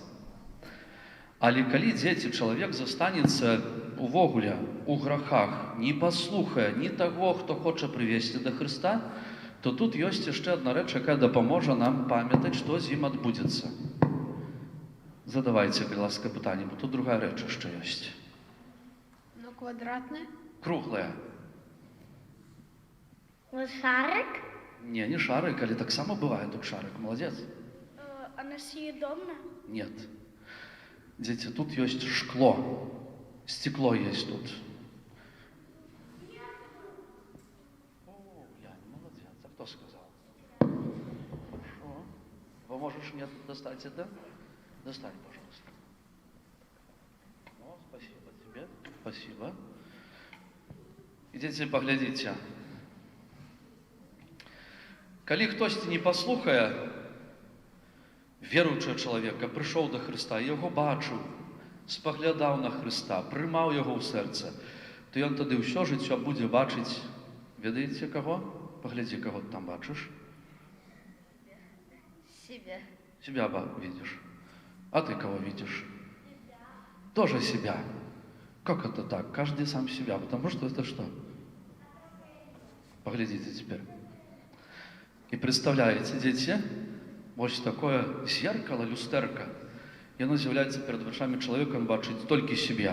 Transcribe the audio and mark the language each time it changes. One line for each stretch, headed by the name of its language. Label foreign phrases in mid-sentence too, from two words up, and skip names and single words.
Belarusian: Але калі дзеці, чалавек застанецца увогуле у грахах, не паслухае ні таго, хто хоча прывесці да Хрыста, то тут ёсць яшчэ адна рэч, якая дапаможа нам памятаць, што з ім адбудзецца. Задавайце, калі ласка, пытанне, бо тут другая рэч яшчэ ёсць. Ну, квадратне? Круглая.
Russian: Вот шарик? Не, не шарик,
Belarusian: але таксама бывае тут шарик. Молодец.
Russian: Она съедобна? Нет. Дети, тут есть шкло. Стекло есть тут. О, Яня, молодец. А кто сказал? Хорошо. Поможешь мне достать это? Достань, пожалуйста. О, спасибо тебе. Спасибо. Идите, поглядите.
Belarusian: Калі хтосьці не паслухае, веруючы чалавека прыйшоў да Хрыста, яго бачыў, спаглядаў на Хрыста, прымаў яго ў сэрца, то ён тады ўсё жыццё будзе бачыць, ведаеце каго? Паглядзі, каго ты там бачыш.
Russian: Себя. Себя видишь. А ты кого видишь? Тоже себя. Как это так? Каждый сам себя. Потому что это что? Поглядите теперь. И представляете, дети, вот такое зеркало, люстерка, и оно з'является перед вачами человека, он бачит только себя.